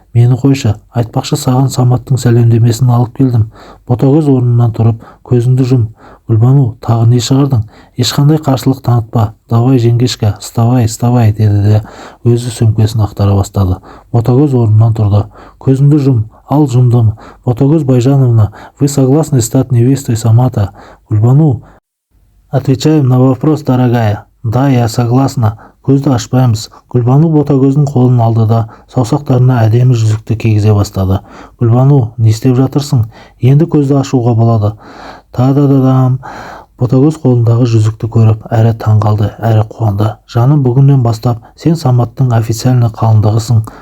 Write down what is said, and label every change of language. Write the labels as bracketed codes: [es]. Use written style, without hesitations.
[kk] Мені қойшы, айтпақшы саған Саматтың сәлемдемесін алып келдім. Ботагөз орнынан тұрып, көзіңді жұм. Гүлбану, тағы не шығардың? Ешқандай қарсылық танытпа. [ru] Давай жеңгешка, вставай, [kk] деді де өзі сөмкесін ақтара бастады. Ботагөз орнынан тұрды. Көзіңді жұм. Ал жұмдым. [ru] Ботагөз Байжановна, вы согласны стать невестой Самата? Гүлбану, отвечаем на вопрос, дорогая. Да, я согласна. [kk] Көзді ашпаймыз. Гүлбану Ботагөздің қолын алды да саусақтарына әдемі жүзікті кигізе бастады. Гүлбану, не істеп жатырсың? Енді көзді ашуға болады. Та-да-да-дам. Ботагөз қолындағы жүзікті көріп, әрі таңғалды, әрі қуанды. Жаным, бүгіннен бастап сен Саматтың официальны қалыңдығысың.